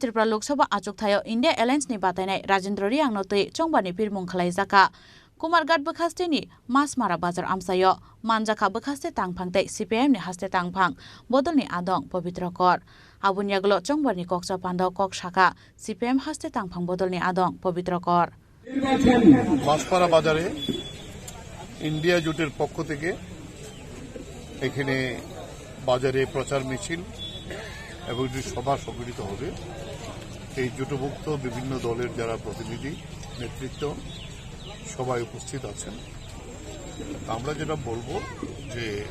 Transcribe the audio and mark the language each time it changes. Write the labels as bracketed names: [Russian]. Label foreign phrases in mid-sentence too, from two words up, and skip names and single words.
[Kok Borok] Tripura Lok Sabha achuk thayo India Alliance ni batanai Rajendra Riang Note Chongbar ni Pirmung khalaijaka Kumarghat Bukhaste ni Masmara Bazar Amsayo Manjaka Bukhaste Tangphang Te CPM ni Haste Tangphang Bodol ni Adong Pavitra Kor Abun yaglo Chongbar ni Koksa Pandao Kok Shaka CPM Haste Tangphang Bodol ni Adong Pavitra Kor [Bangla] মাসপাড়া বাজারে ইন্ডিয়া জোটের পক্ষ থেকে এখানে বাজারে প্রচার মিছিল এবং সভা সংগঠিত হবে এই জোটভুক্ত বিভিন্ন দলের যারা প্রতিনিধি নেতৃত্ব সবাই উপস্থিত আছেন আমরা যেটা বলবো যে